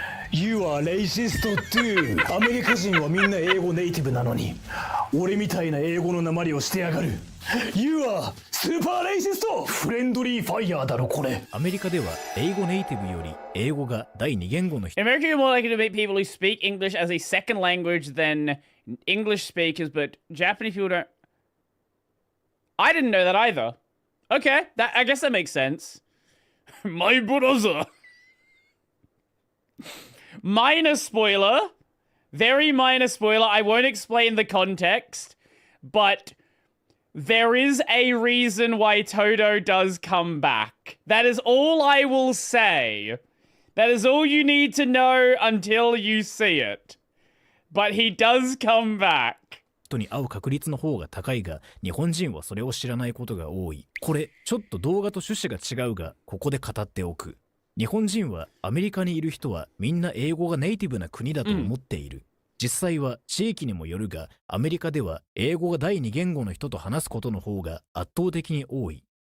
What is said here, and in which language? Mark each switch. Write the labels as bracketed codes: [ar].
[en] You are racist too! [ja] アメリカ人はみんな英語ネイティブなのに、俺みたいな英語のなまりをしてやがる。 [en] You are super racist! [ja] フレンドリーファイヤーだろこれ。アメリカでは英語ネイティブより英語が第二言語の人。 [en] In America, you're more likely to meet people who speak English as a second language than English speakers, but Japanese people don't. I didn't know that either. Okay, I guess that makes sense. My brother. Minor spoiler. Very minor spoiler. I won't explain the context, but there is a reason why Toto does come back. That is all I will say. That is all you need to know until you see it. But he does come back. [ja] 人に会う確率の方が高いが、日本人はそれを知らないことが多い。これちょっと動画と趣旨が違うが、ここで語っておく。日本人はアメリカにいる人はみんな英語がネイティブな国だと思っている。実際は地域にもよるが、アメリカでは英語が第二言語の人と話すことの方が圧倒的に多い。